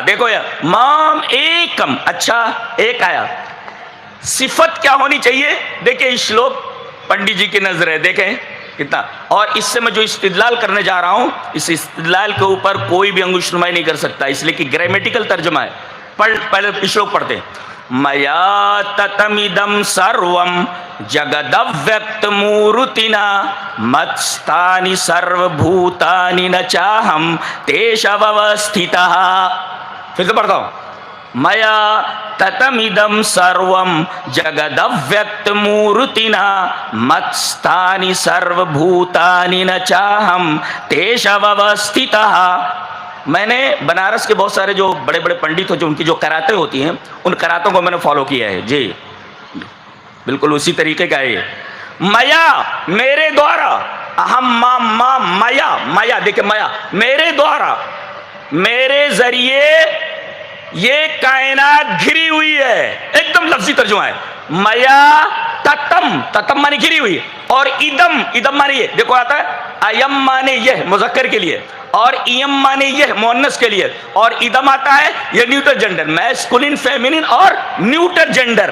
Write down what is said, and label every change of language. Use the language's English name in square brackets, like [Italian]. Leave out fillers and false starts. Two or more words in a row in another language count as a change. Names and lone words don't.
[Urdu] دیکھو یا مام ایکم، اچھا ایک آیا، صفت کیا ہونی چاہیے؟ دیکھیں شلوک پنڈی جی کی نظر ہے، دیکھیں کتنا، اور اس سے میں جو استدلال کرنے جا رہا ہوں اس استدلال کے اوپر کوئی بھی انگوش نمائی نہیں کر سکتا، اس لیے کہ گرامیٹیکل ترجمہ ہے۔ پہلے شلوک پڑھتے ہیں، [Sanskrit] मया ततमिदं सर्वं जगदव्यक्त मूर्तिना मत्स्थानि सर्व भूतानि न चाहं तेष्ववस्थितः. [Urdu] پھر سے پڑھتا ہوں، [Sanskrit] मया ततमिदं सर्वं जगदव्यक्त मूर्तिना मत्स्थानि सर्व भूतानि न चाहं तेष्ववस्थितः. [Urdu] میں نے بنارس کے بہت سارے جو بڑے بڑے پنڈت ہو، جو ان کی جو قراتیں ہوتی ہیں، ان قراتوں کو میں نے فالو کیا ہے، جی بالکل اسی طریقے کا ہے یہ۔ میا میرے دوارا، اہم میا دیکھیں میا میرے دوارا، میرے ذریعے یہ کائنات گھری ہوئی ہے، ایک دم لفظی ترجمہ ہے، میا تتم مانی گھری ہوئی، اور ادم مانی یہ، دیکھو آتا ہے ایم مانے یہ مذکر کے لیے، اور ایم مانے یہ مؤنث کے لیے، اور ادم آتا ہے یہ [English] neuter gender, masculine feminine [Urdu] اور [English] neuter gender.